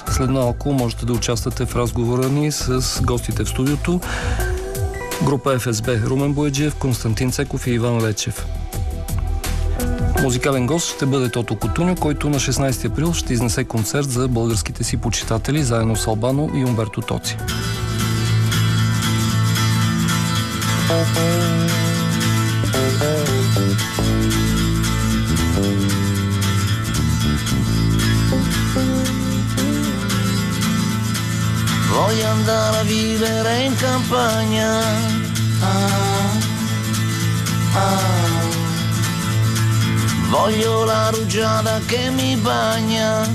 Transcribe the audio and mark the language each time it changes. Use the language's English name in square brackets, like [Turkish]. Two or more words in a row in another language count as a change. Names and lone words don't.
[Bulgarian] След малко можете да участвате в разговора ни с гостите в студиото. Група ФСБ Румен Бояджиев, Константин Цеков и Иван Лечев. Музикален гост ще бъде Тото Кутуньо, който на 16 април ще изнесе концерт за българските си почитатели, заедно с Албано и Умберто Тоци. [Italian] Voglio andare a vivere in campagna, voglio la rugiada che mi bagna,